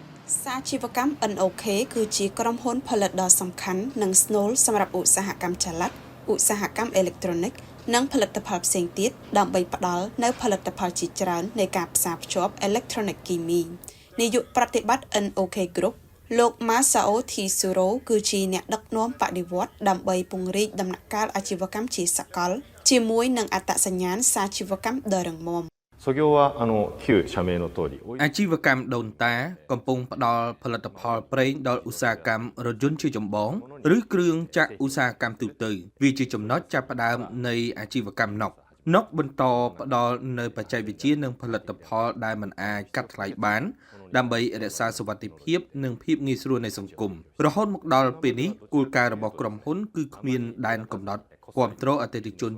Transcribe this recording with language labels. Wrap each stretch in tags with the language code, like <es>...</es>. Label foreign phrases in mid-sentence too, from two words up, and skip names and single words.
<km>សាជីវកម្ម NOK គឺជាក្រុមហ៊ុនផលិតដ៏សំខាន់និងស្នូលសម្រាប់ឧស្សាហកម្មចល័តឧស្សាហកម្មអេឡិចត្រូនិកនិងផលិតផលផ្សេងទៀតដើម្បីផ្ដល់នូវផលិតផលជាច្រើននៃការផ្សារភ្ជាប់អេឡិចត្រូនិកគីមីនាយកប្រតិបត្តិ NOK Group លោក Masao Tsuru គឺជាអ្នកដឹកនាំបដិវត្តន៍ដើម្បីពង្រីកដំណាក់កាលអាជីវកម្មជាសកលជាមួយនឹងអត្តសញ្ញាណសាជីវកម្មដ៏រឹងមាំ</km> <ja>旧社名の通り</ja> <km>អាជីវកម្មដូនតាកំពុងផ្ដល់ផលិតផលប្រេងដល់ឧស្សាហកម្មរថយន្តជាចម្បងឬគ្រឿងចក្រឧស្សាហកម្មទូទៅវាជាចំណុចចាប់ផ្ដើមនៃអាជីវកម្មណុកបន្តផ្ដល់នៅបច្ចេកវិទ្យានិងផលិតផលដែលមិនអាចកាត់ថ្លៃបានដើម្បីរក្សាសុវត្ថិភាពនិងភាពងាយស្រួលនៃសង្គមរហូតមកដល់ពេលនេះគោលការណ៍របស់ក្រុមហ៊ុនគឺគ្មានដែនកំណត់គ្រប់គ្រងអតិថិជន</km>